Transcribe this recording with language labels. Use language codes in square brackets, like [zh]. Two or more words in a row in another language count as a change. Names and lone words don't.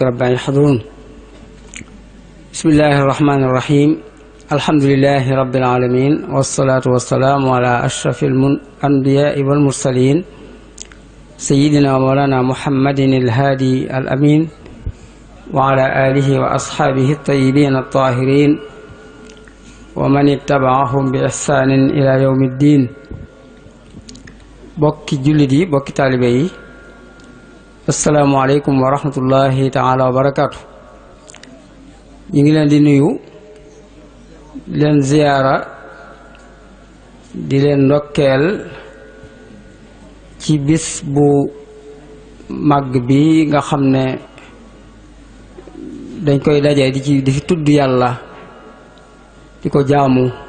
[ar] رب أن يحضرون بسم الله الرحمن الرحيم الحمد لله رب العالمين والصلاة والسلام على أشرف الأنبياء والمرسلين سيدنا ومولانا محمد الهادي الأمين وعلى آله وأصحابه الطيبين الطاهرين ومن اتبعهم بإحسان إلى يوم الدين [wo] bokki jullit yi bokki taalibe yi [ar] السلام عليكم ورحمة الله تعالى وبركاته [wo] ñu ngi leen di nuyu leen ziyaara di leen ndokkeel ci bis bu màgg bi nga xam ne dañ koy dajee di fi tudd yàlla di ko jaamu